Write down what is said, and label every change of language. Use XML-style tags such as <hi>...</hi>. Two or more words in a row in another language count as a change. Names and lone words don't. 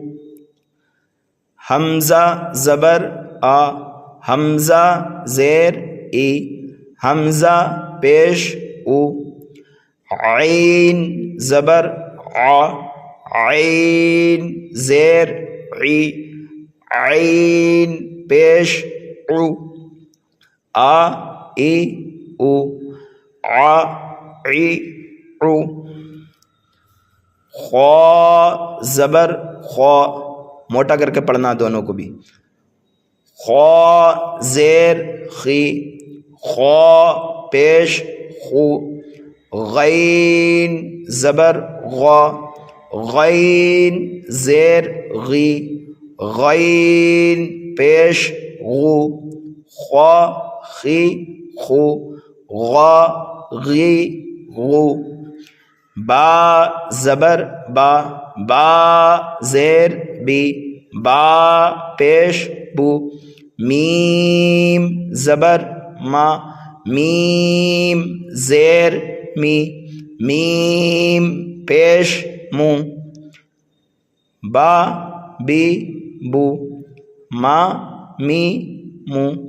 <ur>حمزہ زبر آ، حمزہ زیر ای، حمزہ پیش او، عین زبر آ، عین زیر عی، عین پیش او، آ ای او، آ ای او۔ خا زبر خا، موٹا کر کے پڑھنا دونوں کو بھی، خا زیر خی، خا پیش خو، غین زبر غا، غین زیر غی، غین پیش غو، خا خی خو، غا غی غو۔ با زبر با، با زیر بی، با پیش بو، میم زبر ما، میم زیر می، میم پیش مو، با بی بو، ما می مو۔</ur>